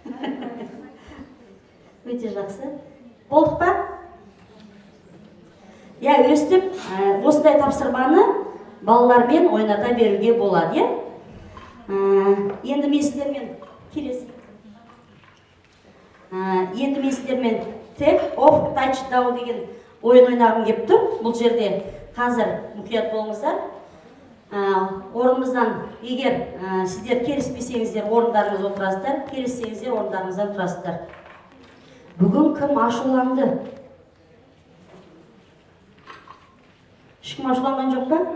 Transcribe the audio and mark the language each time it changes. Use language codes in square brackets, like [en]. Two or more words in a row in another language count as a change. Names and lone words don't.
[kk] Өте жақсы. Болдық па? Өстіп, осындай тапсырманы балалармен ойната беруге болады. Енді мен сіздермен келесі. Енді мен сіздермен [en] take off touchdown [kk] деген ойын ойнағым келіп тұр. Бұл жерде қазір мұқият болыңыздар. Орнымыздан, егер сіздер келіспесеңіздер, орындарыңыз отырасыздар, келіссеңіздер, орындарыңыздан тұрасыздар. Бүгін кім ашуланды? Ешкім ашуланған жоқ па?